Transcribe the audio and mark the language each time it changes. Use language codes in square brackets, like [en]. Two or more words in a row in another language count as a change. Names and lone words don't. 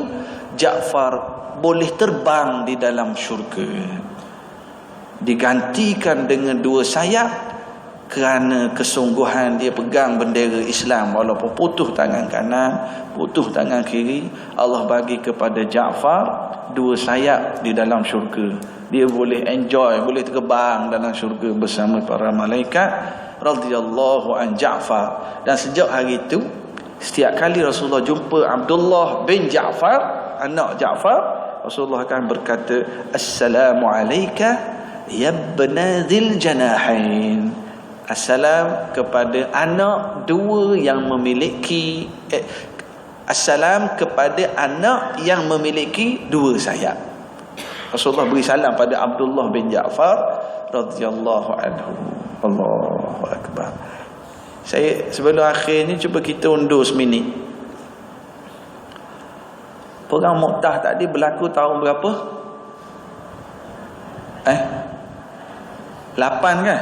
[ms] Ja'far boleh terbang di dalam syurga, digantikan dengan 2 sayap kerana kesungguhan dia pegang bendera Islam. Walaupun putus tangan kanan, putus tangan kiri, Allah bagi kepada Ja'far 2 sayap di dalam syurga. Dia boleh enjoy, boleh terbang dalam syurga bersama para malaikat. [ar] رضي الله عن جعفر. [ms] Dan sejak hari itu, setiap kali Rasulullah jumpa Abdullah bin Ja'far, anak Ja'far, Rasulullah akan berkata, [ar] السلام عليك يا ابن ذي الجناحين. [ms] Assalam kepada anak 2 yang memiliki assalam kepada anak yang memiliki 2 sayap. Rasulullah beri salam pada Abdullah bin Ja'far [ar] رضي الله عنه. الله أكبر. [ms] Saya sebelum akhir ni cuba kita undur seminit. Perang Mu'tah tadi berlaku tahun berapa? 8 kan?